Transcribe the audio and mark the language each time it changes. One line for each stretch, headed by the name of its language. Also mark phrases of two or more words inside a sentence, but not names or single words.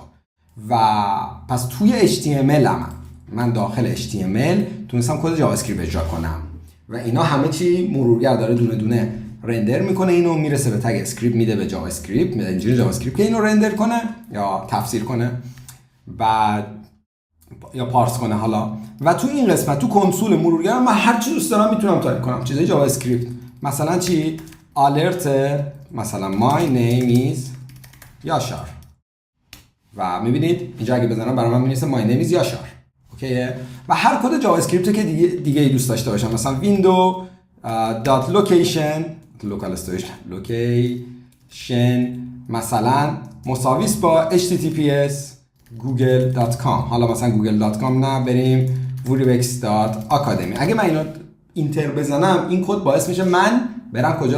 Persian: و پس توی HTML من داخل HTML تونستم کد جاوا اسکریپت اجرا کنم و اینا همه چی مرورگر داره دونه دونه رندر میکنه، اینو میرسه به تگ اسکریپت میده به جاوا اسکریپت، میده انجین جاوا اسکریپت که اینو رندر کنه یا تفسیر کنه بعد یا پارس کنه حالا. و تو این قسمت تو کنسول مرورگر من هر چی دوست دارم میتونم تایپ کنم، چیزای جاوا اسکریپت، مثلا چی؟ alert مثلا
English: my name is
Persian: یاشار و میبینید اینجا اگه بزنم برای من می‌نویسه
English: my name is
Persian: یاشار. اوکیه؟ و هر کد جاوا اسکریپت که دیگه ای دوست داشته باشم، مثلا
English: window dot location
Persian: مثلا مساویس با https google.com. حالا مثلا google.com نه، بریم vurivex.academy. اگه من اینو اینتر بزنم این کد باعث میشه من برم کجا؟